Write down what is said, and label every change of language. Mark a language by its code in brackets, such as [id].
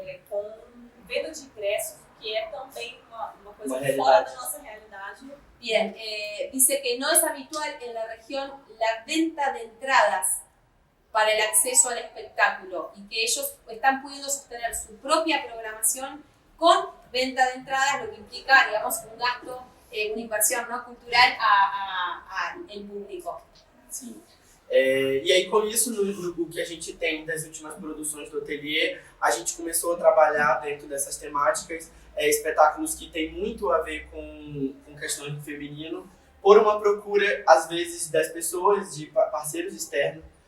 [pt] Com venda de ingressos, que é também uma coisa fora da nossa realidade. [es] Bien, dice que no es habitual en la región la venta de entradas para el acceso al espectáculo y que ellos están pudiendo sostener su propia programación con venta de entradas, lo que implica, digamos, un gasto, una inversión no cultural al público. [pt] Sim. E aí, com isso, no que a gente tem das últimas produções do ateliê, a gente começou a trabalhar dentro dessas temáticas, espetáculos que têm muito a ver com questões do feminino, por uma procura, às vezes, das pessoas, de parceiros externos,